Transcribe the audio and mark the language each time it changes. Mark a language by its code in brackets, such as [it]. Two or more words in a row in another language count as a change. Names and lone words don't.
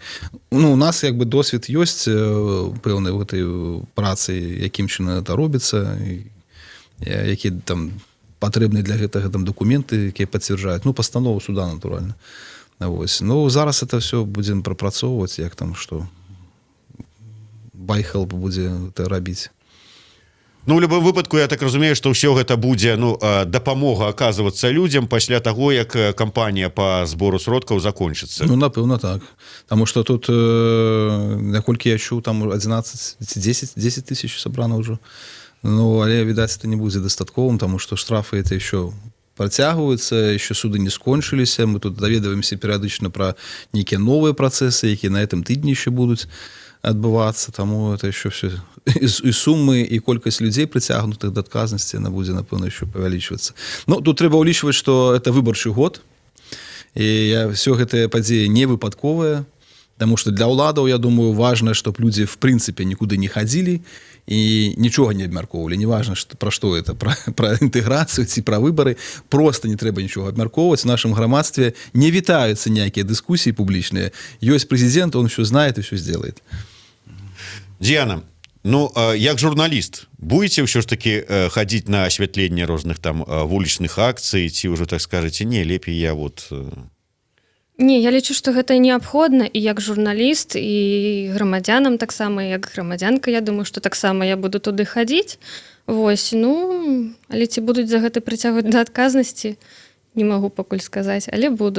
[be] Ну, у нас як бы досвед ёсць пэўнай в гэтай працы, якім чынам гэта робіцца, якія там патрэбныя для гэтага там дакументы, якія пацвярджаюць, ну, пастанову суда, натуральна. Вось. Ну, зараз это все будзем прапрацоўваць, як там што BuyHelp будзе это рабіць. Ну, [ru] в любом [be] выпадку, я так разумею, [ru] что все [be] гэта будзе дапамога [ru] оказываться людям [be] пасля того, як кампанія по збору сродкаў закончится. Ну, напэўна, так. [ru] Потому что тут, [be] наколькі я чуў, там 10 тысяч сабрана ўжо. Ну, але, відаць, это не будзе дастатковым, [ru] потому что штрафы это еще працягваюцца, еще суды [be] не скончыліся. Мы тут даведваемся перыядычна пра нейкія новыя працэсы, якія на этом тыдні еще будуць адбывацца, таму [ru] это еще все [be] і сумы і колькасць людзей прыцягнутых да адказнасці она будзе, напэўна, еще павялічвацца. Ну, тут трэба ўлічваць, што это выбарчы год, і все гэтыя падзеі не выпадковыя, [ru] потому что [be] для ўладаў, [ru] я думаю, важна, чтобы люди в принципе никуда не ходили и ничего не абмяркоўвалі. Не важно, про что это, про интеграцию ці про выборы. [be] Просто не трэба ничего абмяркоўваць. [ru] В нашем [be] грамадстве не вітаюцца някія [ru] дискуссии публичные. Есть президент, он все знает и все сделает. [be] Диана, ну, як журналіст, будете ўсё ж таки ходить на асвятленне розных там вулічных акцый, ці ўжо так скажете, не, лепей я вот... Не, я лічу, што гэта неабходна і як журналіст, і грамадзянам таксама, як грамадзянка, я думаю, што таксама я буду туды хадзіць. Вось, ну, але ці будуць за гэта прыцягваць да адказнасці, не магу пакуль сказаць, але буду.